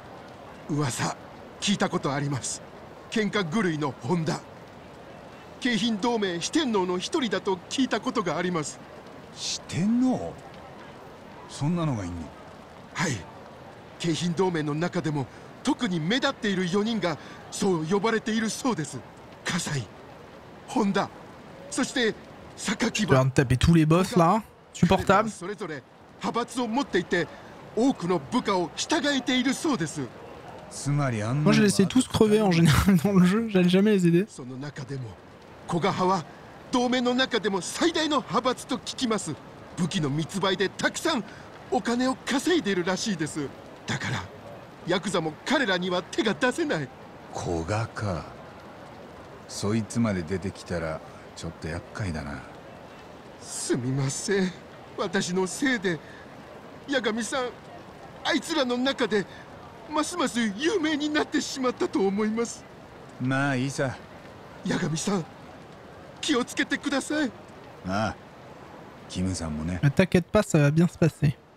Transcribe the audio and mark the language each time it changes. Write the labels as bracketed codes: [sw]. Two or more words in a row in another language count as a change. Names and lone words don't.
[ja] 噂聞いたことあります。喧嘩狂いの本田、京浜同盟四天王の一人だと聞いたことがあります。四天王？そんなのがいんの？はい、京浜同盟の中でも特に目立っている4人がそう呼ばれているそうです。葛西、本田、そして榊 [fr] Je vais en taper tous les boss là. Supportable. [ja] それぞれ派閥を持っていて多くの部下を従えているそうです。 [fr] Moi je laissais tous crever en général dans le jeu, j'allais jamais les aider. [ja] その中でも古賀派は同盟の中でも最大の派閥と聞きます。武器の密売でたくさんお金を稼いでいるらしいです。だからヤクザも彼らには手が出せない。古賀か。そいつまで出てきたらちょっと厄介だな。すみません、私のせいで八神さん、あいつらの中でますます有名になってしまったと思います。まあいいさ。八神さん、気をつけてください。ああ、キムさんもね。 [fr] T'inquiète pas, ça va bien se passer.